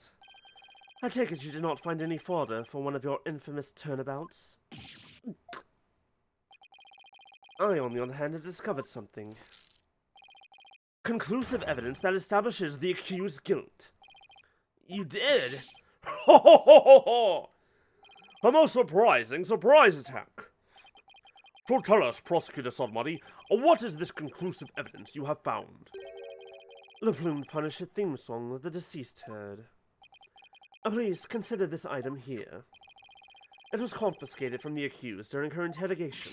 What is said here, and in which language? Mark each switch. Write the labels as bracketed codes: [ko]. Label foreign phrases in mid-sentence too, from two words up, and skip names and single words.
[en] I take it you did not find any fodder for one of your infamous turnabouts? I, on the other hand, have discovered something. Conclusive evidence that establishes the accused's guilt. You did? Ho ho ho ho ho! A most surprising surprise attack. So tell us, Prosecutor Sodmuddy, what is this conclusive evidence you have found? The Plumed Punisher theme song that the deceased heard. Please consider this item here. It was confiscated from the accused during her interrogation.